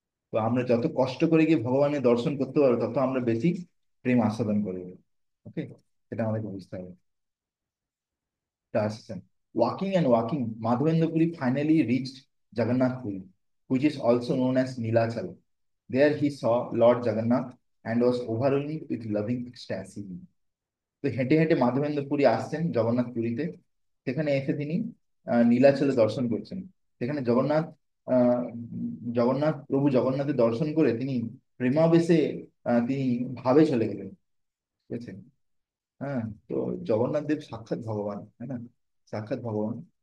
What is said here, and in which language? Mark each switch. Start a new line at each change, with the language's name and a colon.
Bangla: তো আমরা যত কষ্ট করে গিয়ে ভগবানের দর্শন করতে পারবো, তত আমরা বেশি প্রেম আস্বাদন করবো। ওকে, এটা আমাদেরকে বুঝতে হবে। এটা আসছেন
English: Walking and walking, Madhavendra Puri finally reached Jagannath Puri, which is also known as Nilachal. There he saw Lord Jagannath and was overwhelmed with loving ecstasy.
Bangla: তো হেঁটে হেঁটে মাধবেন্দ্র পুরী আসছেন জগন্নাথ পুরীতে। সেখানে এসে তিনি নীলাচলে দর্শন করছেন। সেখানে জগন্নাথ, আহ জগন্নাথ প্রভু জগন্নাথের দর্শন করে তিনি প্রেমাবেশে তিনি ভাবে চলে গেলেন। ঠিক আছে? হ্যাঁ। তো জগন্নাথ দেব সাক্ষাৎ ভগবান, তাই না? সাক্ষাৎ ভগবান।